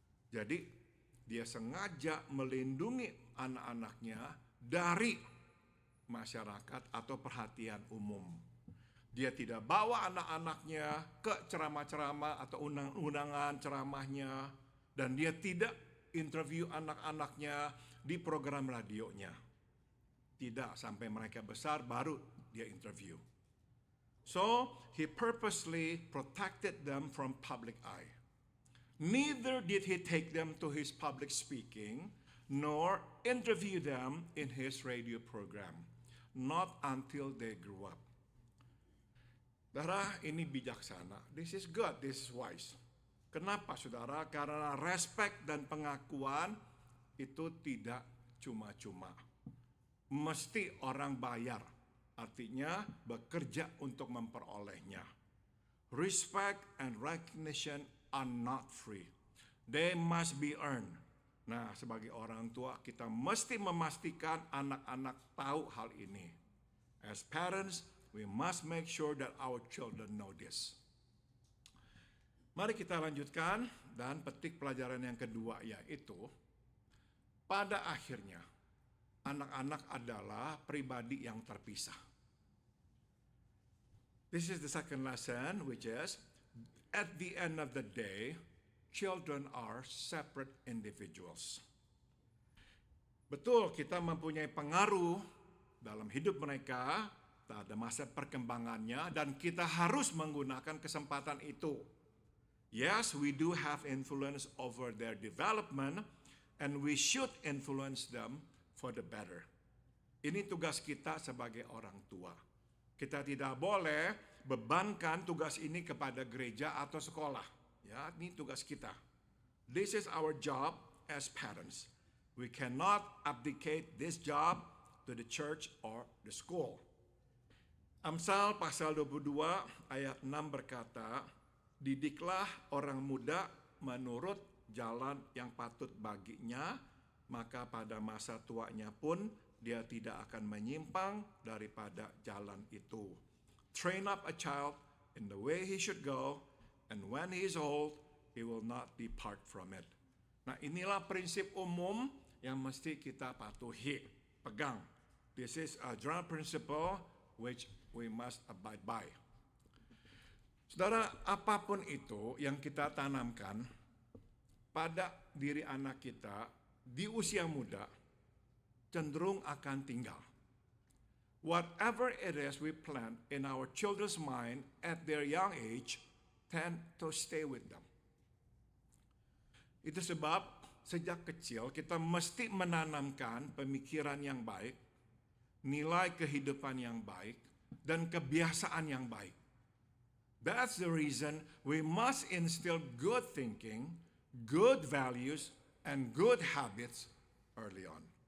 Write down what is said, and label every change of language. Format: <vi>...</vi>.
<id>Jadi, dia sengaja melindungi anak-anaknya dari masyarakat atau perhatian umum. Dia tidak bawa anak-anaknya ke ceramah-ceramah atau undangan ceramahnya, dan dia tidak interview anak-anaknya di program radionya. Tidak, sampai mereka besar baru dia interview.</id> <en>So, he purposely protected them from public eye. Neither did he take them to his public speaking, nor interview them in his radio program. Not until they grew up.</en> <id>Saudara, ini bijaksana.</id> <en>This is good, this is wise.</en> <id>Kenapa, saudara? Karena respect dan pengakuan itu tidak cuma-cuma. Mesti orang bayar. Artinya bekerja untuk memperolehnya.</id> <en>Respect and recognition are not free. They must be earned.</en> <id>Nah, sebagai orang tua kita mesti memastikan anak-anak tahu hal ini.</id> <en>As parents, we must make sure that our children know this.</en> <id>Mari kita lanjutkan dan petik pelajaran yang kedua, yaitu pada akhirnya anak-anak adalah pribadi yang terpisah.</id> <en>This is the second lesson, which is, at the end of the day, children are separate individuals.</en> <id>Betul, kita mempunyai pengaruh dalam hidup mereka, pada masa perkembangannya, dan kita harus menggunakan kesempatan itu.</id> <en>Yes, we do have influence over their development, and we should influence them for the better.</en> <id>Ini tugas kita sebagai orang tua. Kita tidak boleh bebankan tugas ini kepada gereja atau sekolah. Ya, ini tugas kita.</id> <en>This is our job as parents. We cannot abdicate this job to the church or the school.</en> <id>Amsal pasal 22 ayat 6 berkata, didiklah orang muda menurut jalan yang patut baginya, maka pada masa tuanya pun dia tidak akan menyimpang daripada jalan itu.</id> <en>Train up a child in the way he should go, and when he is old, he will not depart from it.</en> <id>Nah, inilah prinsip umum yang mesti kita patuhi, pegang.</id> <en>This is a general principle which we must abide by.</en> <id>Saudara, apapun itu yang kita tanamkan pada diri anak kita di usia muda, cenderung akan tinggal.</id> <en>Whatever it is we plant in our children's mind at their young age tend to stay with them.</en> <id>Itu sebab sejak kecil kita mesti menanamkan pemikiran yang baik, nilai kehidupan yang baik, dan kebiasaan yang baik.</id> <en>That's the reason we must instill good thinking, good values, and good habits early on.</en>